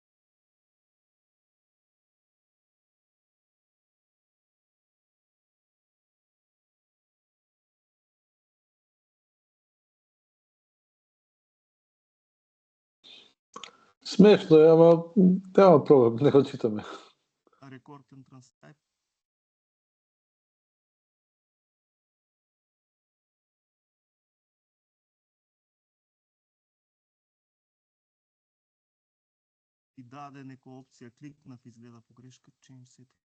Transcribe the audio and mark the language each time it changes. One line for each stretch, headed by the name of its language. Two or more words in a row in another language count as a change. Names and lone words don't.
Macedonian: Смешно е, ама нема проблем, не го читаме.
English: Record and transcribe.
Macedonian: И даде некоја опција, кликнав, изгледа погрешка,
English: change setting.